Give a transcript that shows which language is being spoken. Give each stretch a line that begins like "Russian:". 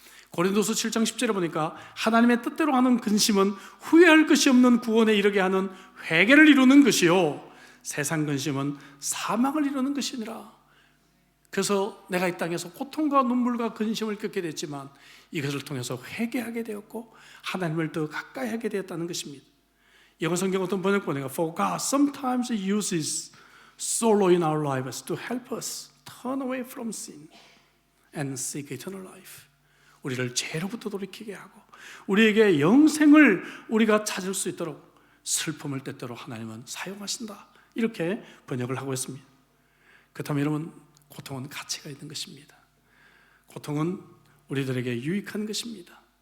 Korean: 고린도서 7장 10절에 보니까 하나님의 뜻대로 하는 근심은 후회할 것이 없는 구원에 이르게 하는 회개를 이루는 것이요 세상 근심은 사망을 이루는 것이니라. 그래서 내가 이 땅에서 고통과 눈물과 근심을 겪게 됐지만 이것을 통해서 회개하게 되었고 하나님을 더 가까이 하게 되었다는 것입니다. 영어 성경 어떤 번역 보니까
English: For God sometimes uses sorrow in our lives to help us turn away from sin and seek eternal life.
Korean: 우리를 죄로부터 돌이키게 하고 우리에게 영생을 우리가 찾을 수 있도록 슬픔을 때때로 하나님은 사용하신다, 이렇게 번역을 하고 있습니다. 그렇다면 여러분, 고통은 가치가 있는 것입니다. 고통은 우리들에게 유익한 것입니다.